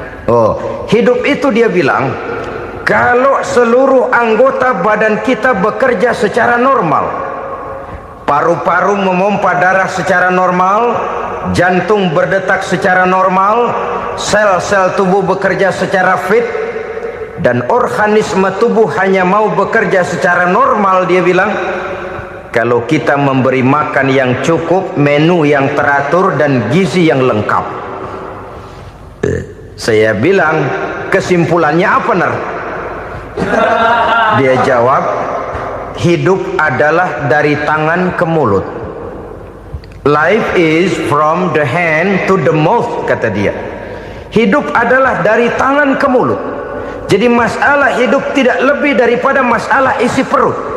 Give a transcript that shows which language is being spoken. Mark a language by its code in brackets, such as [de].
[id] Oh, hidup itu dia bilang, kalau seluruh anggota badan kita bekerja secara normal, paru-paru memompa darah secara normal, jantung berdetak secara normal, sel-sel tubuh bekerja secara fit, dan organisme tubuh hanya mau bekerja secara normal, dia bilang, kalau kita memberi makan yang cukup, menu yang teratur, dan gizi yang lengkap. Saya bilang, kesimpulannya apa, Ner? Dia jawab, hidup adalah dari tangan ke mulut. [en] Life is from the hand to the mouth, [id] kata dia. Hidup adalah dari tangan ke mulut. Jadi masalah hidup tidak lebih daripada masalah isi perut.